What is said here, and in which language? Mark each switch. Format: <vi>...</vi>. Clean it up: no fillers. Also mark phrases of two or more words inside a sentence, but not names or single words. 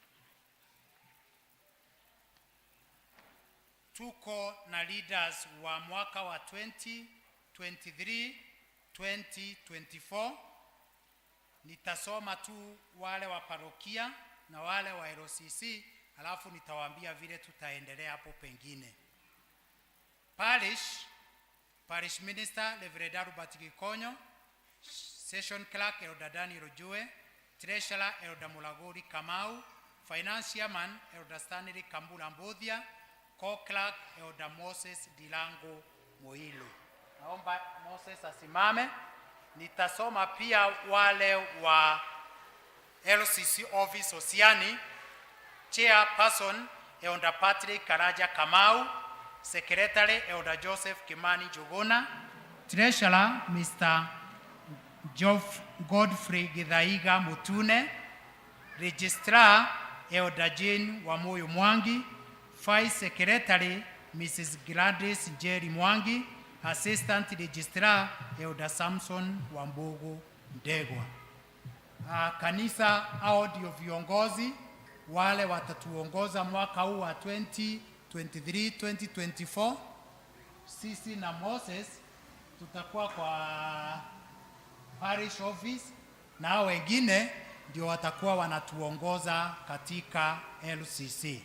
<sw>Tuko na leaders wa mwaka wa 2023-2024. Nitasoma tu wale wa parokia na wale wa LCC, alafu nitawaambia vile tutaendelea hapo pengine.</sw> <en>Parish Minister Reverend Albert Gikonyo, Session Clerk Elder Daniel Ojue, Treasurer Elder Mulagori Kamau, Financial Man Elder Stanley Kambula Mbodhia, Co-Clerk Elder Moses Dilango Moilu.</en> <sw>Naomba Moses asimame. Nitasoma pia wale wa LCC Office Sosiani.</sw> <en>Chairperson Elder Patrick Karaja Kamau, Secretary Elder Joseph Kimani Jogona, Treasurer Mr. Godfrey Githaiga Mutune, Registrar Elder Jane Wamoyo Mwangi, Vice Secretary Mrs. Gladys Jerry Mwangi, Assistant Registrar Elder Samson Wambugu Ndegwa.</en> <sw>Kanisa hao ndio viongozi wale watatuongoza mwaka huu wa 2023-2024. Sisi na Moses tutakuwa kwa parish office na hao wengine ndio watakuwa wanatuongoza katika LCC.</sw>